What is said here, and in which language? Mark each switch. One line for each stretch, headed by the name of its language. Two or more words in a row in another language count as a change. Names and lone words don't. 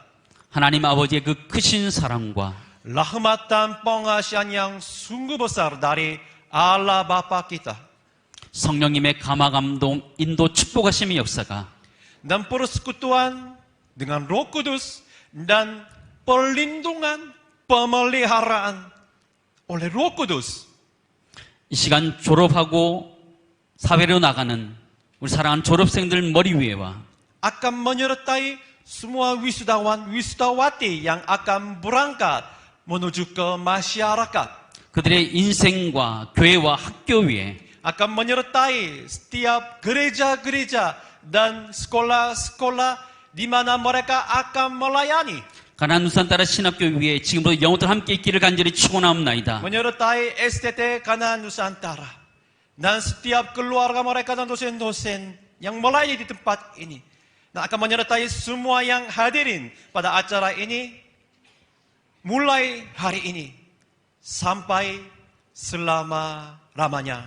Korean: 하나님 아버지의 그 크신 사랑과
Indonesian: rahmat dan pengasihan yang sungguh besar dari Allah Bapa kita,
Korean: 성령님의 감화 감동 인도 축복하심의 역사가
Indonesian: dan persekutuan dengan Roh Kudus dan perlindungan pemeliharaan oleh Roh Kudus
Korean: 이 시간 졸업하고 사회로 나가는 우리 사랑하는 졸업생들 머리 위에와
Indonesian: akan menyertai semua wisudawan wisudawati yang akan berangkat menuju ke masyarakat,
Korean: 그들의 인생과 교회와 학교 위에
Indonesian: akan menyertai setiap gereja-gereja dan sekolah-sekolah di mana mereka akan melayani,
Korean: 가나안 누산따라 신학교 위에 지금부터 영혼들 함께 있기를 간절히 축원하옵나이다.
Indonesian: menyertai STT Kanaan Nusantara dan setiap keluarga mereka dan dosen-dosen yang melayani di tempat ini, dan akan menyertai semua yang hadirin pada acara ini mulai hari ini sampai selama-lamanya.